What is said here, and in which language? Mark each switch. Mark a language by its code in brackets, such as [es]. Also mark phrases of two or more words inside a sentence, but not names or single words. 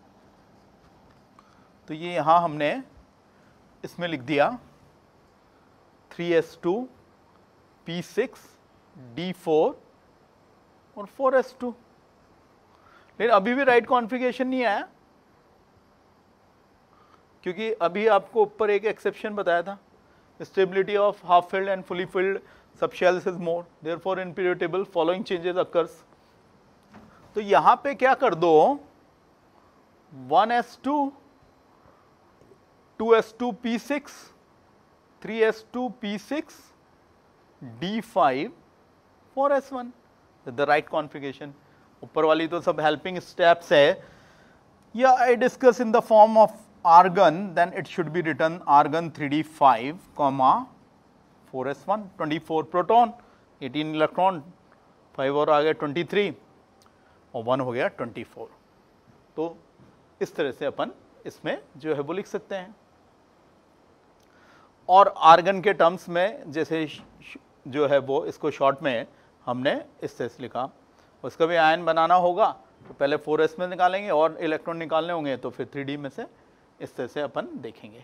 [hi] तो ये यहां हमने इसमें लिख दिया 3s2 p6 d4 और 4s2, लेकिन अभी भी [en] right configuration [hi] नहीं आया, क्योंकि अभी आपको ऊपर एक एक्सेप्शन बताया था, [en] stability of half filled and fully filled subshells is more, therefore in periodic table following changes occurs. [hi] तो यहां पे क्या कर दो, 1s2 2s2 p6 3s2 p6 d5 4s1, [en] the right configuration. [hi] ऊपर वाली तो सब हेल्पिंग स्टेप्स है, [en] या I discuss in the form of argon, then it should be written argon 3d5 comma 4s1, 24 [hi] प्रोटॉन 18 इलेक्ट्रॉन, 5 और आ गया 23 और 1 हो गया 24। तो इस तरह से अपन इसमें जो है वो लिख सकते हैं। और आर्गन के टर्म्स में जैसे जो है वो इसको शॉर्ट में हमने इस तरह से लिखा, उसका भी आयन बनाना होगा तो पहले 4s में निकालेंगे और इलेक्ट्रॉन निकालने होंगे तो फिर 3d में से इस तरह से अपन देखेंगे।